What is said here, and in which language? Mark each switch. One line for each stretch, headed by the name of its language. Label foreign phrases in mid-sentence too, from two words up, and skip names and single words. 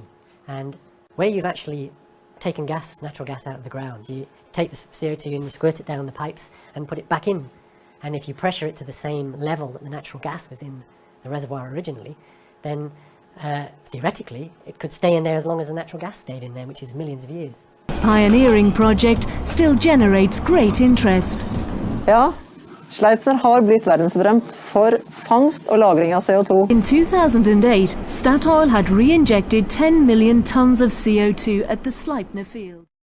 English: And where you've actually taken natural gas out of the ground, you take the CO2 and you squirt it down the pipes and put it back in. And if you pressure it to the same level that the natural gas was in the reservoir originally, then theoretically it could stay in there as long as the natural gas stayed in there, which is millions of years. This pioneering project still generates great interest.
Norwegian: Ja, Sleipner har blitt verdensberømt for fangst og lagring av CO2.
English: In 2008, Statoil had re-injected 10 million tons of CO2 at the Sleipner field.